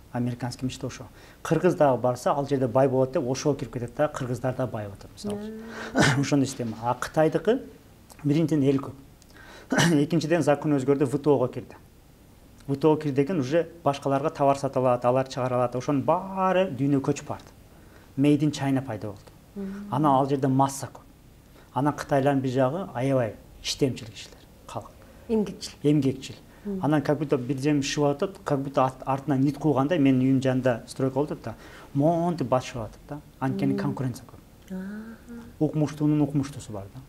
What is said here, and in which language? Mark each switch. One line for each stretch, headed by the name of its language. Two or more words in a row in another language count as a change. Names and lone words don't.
Russian: Американский мечта
Kyrgyz: ошо. Кыргыз дагы барса, ал жерде бай болот деп ошого кирип кетет да, кыргыздар да бай болот мисалы. Ошондой система. А Кытайдыкы биринчиден эл көп. Экинчиден закон өзгөрдү, ВТОго кирди. ВТО кирди деген уже башкаларга товар сата алат, алар чыгара алат. Ошонун баары дүйнөгө көчүп барды.
English: Made in China
Kyrgyz: пайда болду. Анан ал жерде масса көп. Анан кытайлардын бир жагы аябай иштемчил кишилер, калк. Эмгекчил. Анан
Russian: как будто
Kyrgyz: бир жем шып атат,
Russian: как будто
Kyrgyz: артынан ит куугандай, менин үйүм жанында стройка болот да. Монтип басып атат да. Анткени конкуренция көп. Укмуштуунун укмуштуусу бар да.